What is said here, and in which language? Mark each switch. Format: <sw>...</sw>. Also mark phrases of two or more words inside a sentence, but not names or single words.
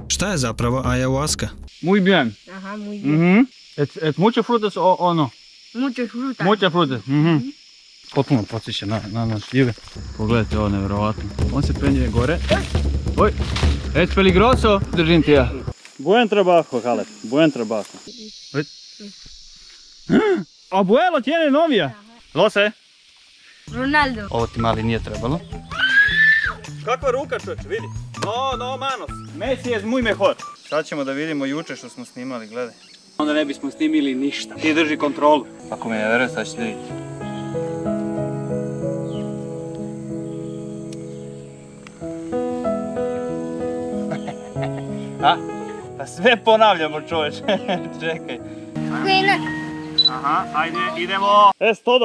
<sr>Šta je zapravo ayahuasca?</sr> <es>Muy bien. Ajá, muy bien. Es muchos frutos o no? Muchas frutas. Muchas frutas.</es> <sr>Potpuno podsjeća na naš šljive. Pogledajte ovo, nevjerovatno. On se penje gore. Oj,</sr> <es>es peligroso.</es> <sr>Držim ti ja.</sr> <es>Buen trabajo, Halep. Buen trabajo. Abuelo tiene novia. Lo se? Ronaldo.</es> <sr>Ovo ti mali nije trebalo. Kakva ruka, čovječe, vidi.</sr> <es>No manos. Messi je muy mejor.</es> <sr>Sad ćemo da vidimo juče što smo snimali, gledaj. Onda ne bismo snimili ništa. Ti drži kontrolu. Ako me ne veruje, sad ćete vidjeti. A? Pa sve ponavljamo, čovječe. Čekaj. Aha, ajde, idemo.</sr> <es>Es todo.</es>